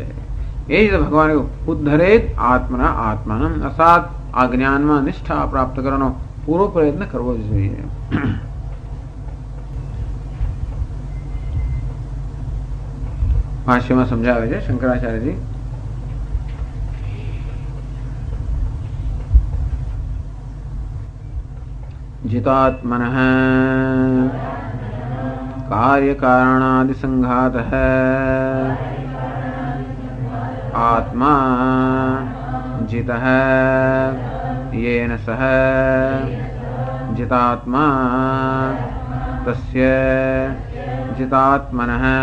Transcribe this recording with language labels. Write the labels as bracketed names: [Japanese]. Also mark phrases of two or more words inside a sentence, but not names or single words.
[Gujarati] એ જ ભગવાન [Sanskrit] ઉદ્ધરેત આત્મના આત્માનમ, [Gujarati] અર્થાત આ જ્ઞાનમાં નિષ્ઠા પ્રાપ્ત કરવાનો પૂરો પ્રયત્ન કરવો જ જોઈએ. ભાષ્યમાં સમજાવે છે શંકરાચાર્યજી, [Sanskrit] जितात्मनः कार्यकारणादि संघातः आत्मा जितः येन सह जितात्मा तस्य जितात्मनः